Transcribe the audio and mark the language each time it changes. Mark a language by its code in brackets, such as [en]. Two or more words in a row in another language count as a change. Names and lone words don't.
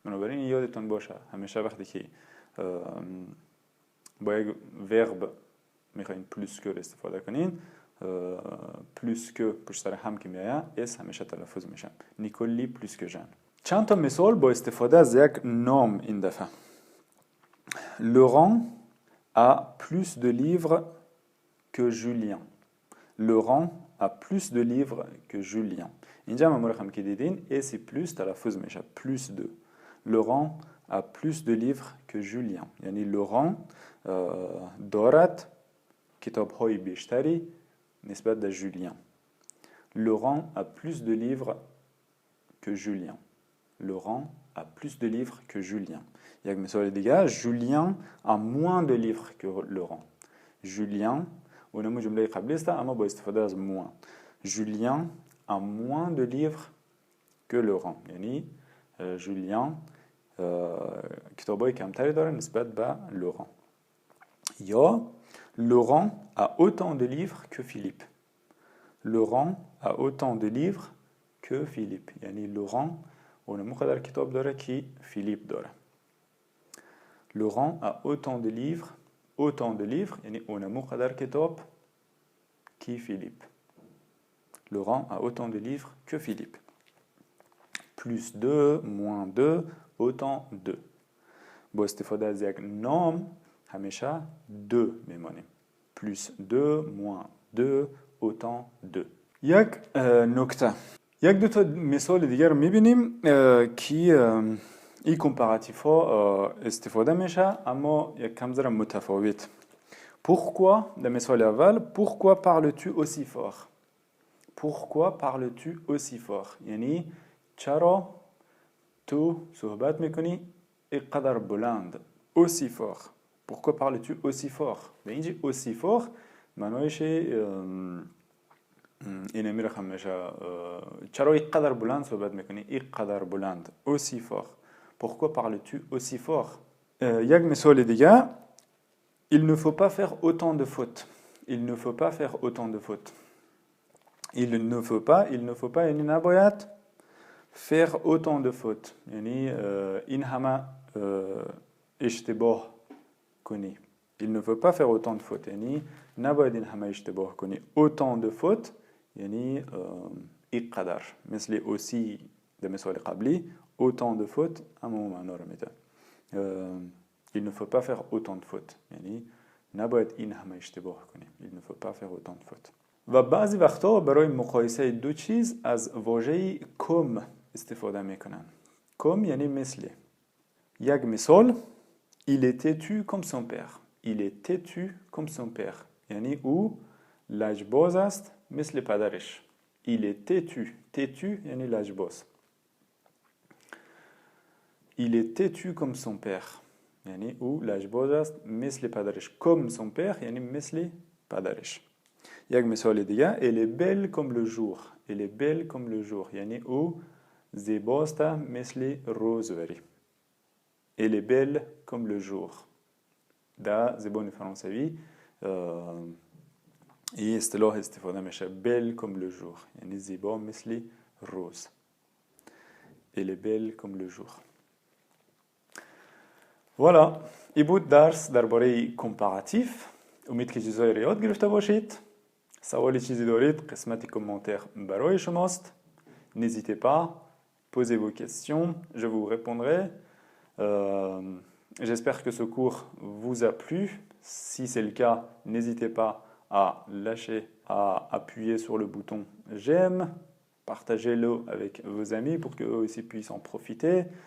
[fa] بنابراین یادتون باشه همیشه وقتی که با یک ورب میخواین [fr] plus que [fa] استفاده کنین، پلوس که پشت سر هم که میایه اس همیشه تلفظ میشه. [fr] Nicole lit plus que Jean. [fa] چند تا مثال با استفاده از یک نام این دفعه. [fr] Laurent a plus de livres que Julien. Laurent a plus de livres que Julien. [fa] اینجا ما هم که دیدین اس پلوس تلفظ میشه. [fr] plus de. Laurent a plus de livres que Julien. [fa] یعنی لوران دارد کتاب های بیشتری نسبت به جولیان. [fr] Laurent a plus de livres que Julien. Laurent a plus de livres que Julien. [fa] یک مثال دیگه، [fr] Julien a moins de livres que Laurent. [fa] Julien اونم جمله قبلی است اما با استفاده از moins. [fr] Julien a moins de livres que Laurent. [fa] یعنی Julien کتابای کمتری داره نسبت به Laurent. [fr] یا Laurent a autant de livres que Philippe. Laurent a autant de livres que Philippe. [fa] یعنی Laurent اونمو قدر کتاب داره که فیلیپ داره. [fr] Laurent a autant de livres. Autant de livres [fa] یعنی اونمو قدر کتاب که فیلیپ. [fr] Laurent a autant de livres que Philippe. Plus 2, moins 2, autant 2. [fa] با استفاده از یک نام همیشه 2 میمانیم. [fr] Plus 2, moins 2, autant 2. [fa] یک نکته. یک دو تا مثال دیگر رو میبینیم که این کمپاراتیف ها استفاده میشه اما یک کم ذره متفاوت. [fr] Pourquoi [fa] در مثال اول [fr] Pourquoi parles-tu aussi fort? Pourquoi parles-tu aussi fort? [fa] یعنی چرا تو صحبت میکنی اینقدر بلند؟ [fr] Aussi fort. Pourquoi parles-tu aussi fort? [fa] به اینجا [fr] aussi fort [fa] معنایش اینه میرخم میشه چرا اینقدر بلند صحبت میکنی؟ اینقدر بلند. [fr] Aussi fort. Pourquoi parles-tu aussi fort? [fa] یک مثال دیگه [fr] Il ne faut pas faire autant de fautes. Il ne faut pas faire autant de fautes. Il ne faut pas [fa] یعنی نباید [fr] faire autant de fautes. [fa] یعنی این همه اشتباه کنی. [fr] Il ne faut pas faire autant de fautes. [fa] یعنی نباید این همه اشتباه کنی. [fr] Autant de fautes [fa] یعنی اینقدر. مثل aussi در مثال قبلی [fr] autant de fautes [fa] اما معنا رو میده. [fr] Il ne faut pas faire autant de fautes. [fa] یعنی نباید این همه اشتباه کنیم. [fr] Il ne faut pas faire autant de fautes. [fa] و بعضی وقتا برای مقایسه دو چیز از واژه comme استفاده میکنن. [fr] comme [fa] یعنی مثل. یک مثال [fr] Il est têtu comme son père. Il est têtu comme son père. [fa] یعنی او لجباز است مثل پدرش. [fr] Il est têtu. Têtu [fa] یعنی لجباز. [fr] Il est têtu comme son père. [fa] يعني او لجباز است مثل پدرش. [fr] comme son père [fa] يعني مثل پدرش. یک مثال دیگه [fr] elle est belle comme le jour. elle est belle comme le jour [fa] یعنی او زیباست مثل روزوری. [fr] elle est belle comme le jour. [fa] ده زبان فرانسوی این اصطلاح استفاده میشه [fr] belle comme le jour [fa] یعنی زیبا مثل روز. [fr] elle est belle comme le jour. Voilà. [fa] این بود درس درباره کمپاراتیف. امید که چیزایی رو یاد گرفته باشید. سوالی چیزی دارید قسمت کامنتر برای شماست. [fr] N'hésitez pas, posez vos questions, je vous répondrai. J'espère que ce cours vous a plu. Si c'est le cas, n'hésitez pas à lâcher, à appuyer sur le bouton j'aime, partagez-le avec vos amis pour qu'eux aussi puissent en profiter.